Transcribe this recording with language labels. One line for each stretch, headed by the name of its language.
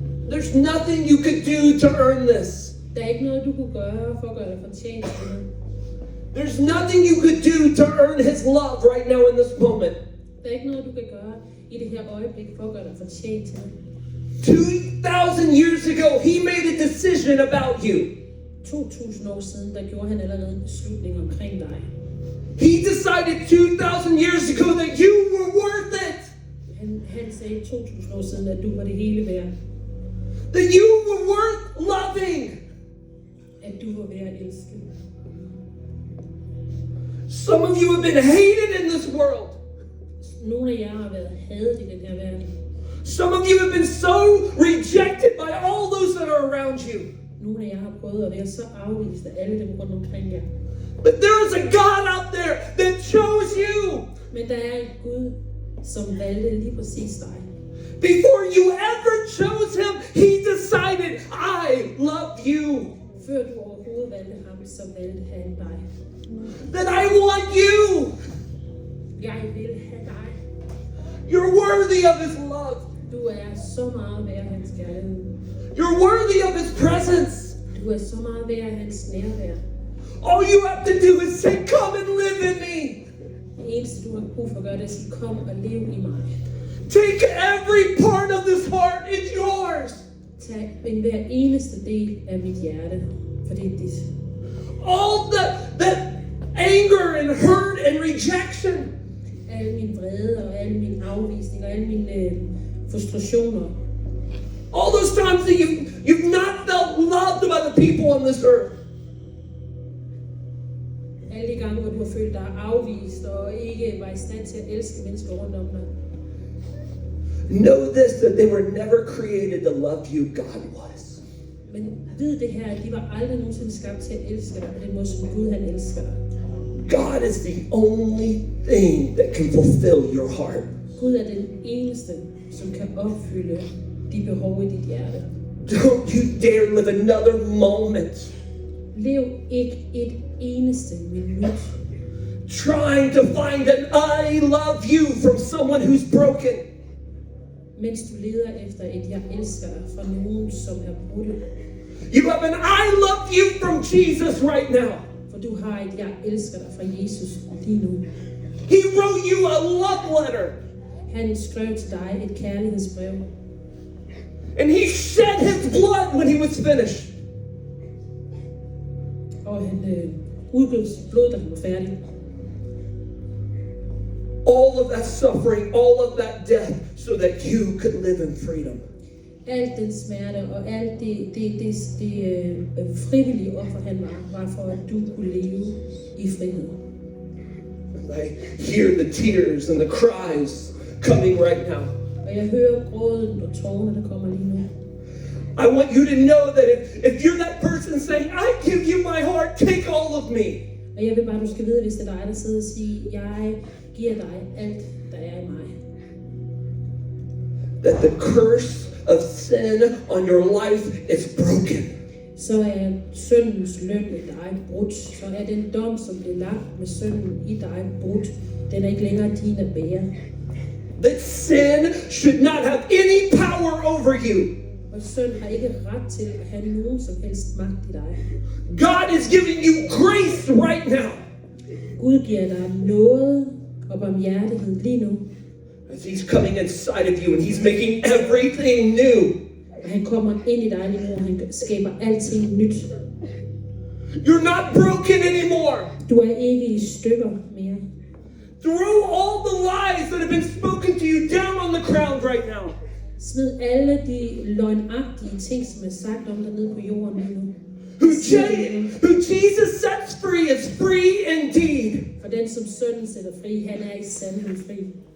English: There's nothing you could do to earn this.
Danish: Der er ikke noget, du kunne gøre for at gøre dig fortjent til det.
English: There's nothing you could do to earn his love right now in this moment.
Danish: Der er ikke noget, du kan gøre i det her øjeblik for at gøre dig fortjent til det.
English: 2,000 years ago, he made a decision about you.
Danish: 2000 år siden, der gjorde han allerede en beslutning omkring dig.
English: He decided 2,000 years ago that you were worth it.
Danish: Han sagde 2000 år siden, at du var det hele værd.
English: That you were worth loving.
Danish: At du var værd at elske.
English: Some of you have been hated in this world.
Danish: Nogle af jer har været hadet i den her verden.
English: Some of you have been so rejected by all those that are around you.
Danish: Nogle af jer har prøvet at være så afvist af alle dem rundt omkring jer.
English: But there is a God out there that chose you.
Danish: Men der er en Gud, som valgte lige præcis dig.
English: Before you ever chose him, he decided, I love you.
Danish: Før du overhovedet valgte ham, så valgte han dig.
English: That I want you.
Danish: Jeg vil have dig.
English: You're worthy of his love.
Danish: Du er så meget værd af hans kærlighed.
English: You're worthy of his presence.
Danish: Du er så meget værd af hans nærvær.
English: All you have to do is say, come and live in me.
Danish: Det eneste, du har brug for at gøre, det er at sige, kom og lev i mig.
English: Take every part of this heart, it's yours.
Danish: Tag hver eneste del af mit hjerte, for det er dit.
English: All that anger and hurt and rejection.
Danish: Al min vrede og al min afvisning og al mine frustrationer.
English: All those times that you've not felt loved by the people on this earth.
Danish: Alle de gange, hvor du har følt dig afvist og ikke var i stand til at elske mennesker rundt om dig.
English: Know this, that they were never created to love you, God was.
Danish: Men vid det her, at de var aldrig nogensinde skabt til at elske dig på den måde, som Gud han elsker dig.
English: God is the only thing that can fulfill your heart.
Danish: Gud er den eneste, som kan opfylde de behov i dit hjerte.
English: Don't you dare live another moment
Danish: Lev ikke et eneste minut
English: trying to find an I love you from someone who's broken.
Danish: mens du leder efter et jeg elsker dig fra nogen, som er brudte.
English: You have an I love you from Jesus right now.
Danish: For du har et jeg elsker dig fra Jesus lige nu.
English: He wrote you a love letter.
Danish: Han skrev til dig et kærlighedsbrev.
English: And he shed his blood when he was finished.
Danish: Og han udgød sit blod, da han var færdig.
English: all of that suffering, all of that death, so that you could live in freedom.
Danish: Alt den smerte og alt det frivillige offer, han var for, at du kunne leve i frihed.
English: I hear the tears and the cries coming right now.
Danish: Og jeg hører gråden og tårerne, der kommer lige nu.
English: I want you to know that if you're that person saying, I give you my heart, take all of me.
Danish: Og jeg vil bare, du skal vide, hvis det er dig, der sidder og siger, jeg giver dig alt, der er i mig.
English: That the curse of sin on your life is broken.
Danish: Så er syndens løn i dig brudt. Så er den dom, som blev lagt med synden i dig brudt. Den er ikke længere din at bære.
English: That sin should not have any power over you.
Danish: Og synd har ikke ret til at have nogen som helst magt i dig.
English: God is giving you grace right now.
Danish: Gud giver dig noget og barmhjertighed lige nu.
English: As he's coming inside of you and he's making everything new.
Danish: Og han kommer ind i dig lige nu, og han skaber alting nyt.
English: You're not broken anymore.
Danish: Du er ikke i stykker mere.
English: Throw all the lies that have been spoken to you down on the ground right now.
Danish: Smid alle de løgnagtige ting, som er sagt om dig ned på jorden lige nu.
English: Who Jesus sets free is free indeed.
Danish: For den, som sønnen sætter fri, han er i sandhed fri.